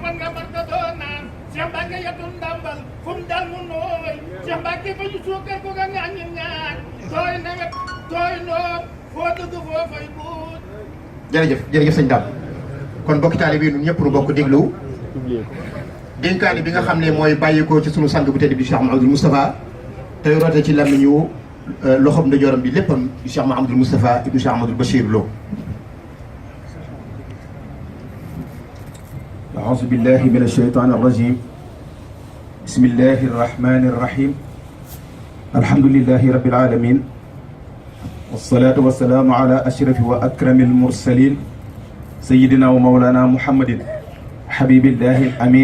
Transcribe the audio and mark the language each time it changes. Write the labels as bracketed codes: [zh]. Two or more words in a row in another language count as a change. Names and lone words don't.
[wo] jërëjëf sëñ Dame kon bokki taalibe yi ñun ñëpp nu bokk déglu dénkaane bi nga xam ne mooy bàyyikoo ci sunu sang bu tedd bi Cheikh Mouhamadou Moustapha te roote ci làmmiñu loxoom ndeyjooram bi léppam di Cheikh Mouhamadou Moustapha ibnu Cheikh Ahmadou Bachir Lo. [ar] أعوذ بالله من الشيطان الرجيم بسم الله الرحمن الرحيم الحمد لله رب العالمين والصلاة والسلام على أشرف وأكرم المرسلين سيدنا ومولانا محمد حبيب الله الأمين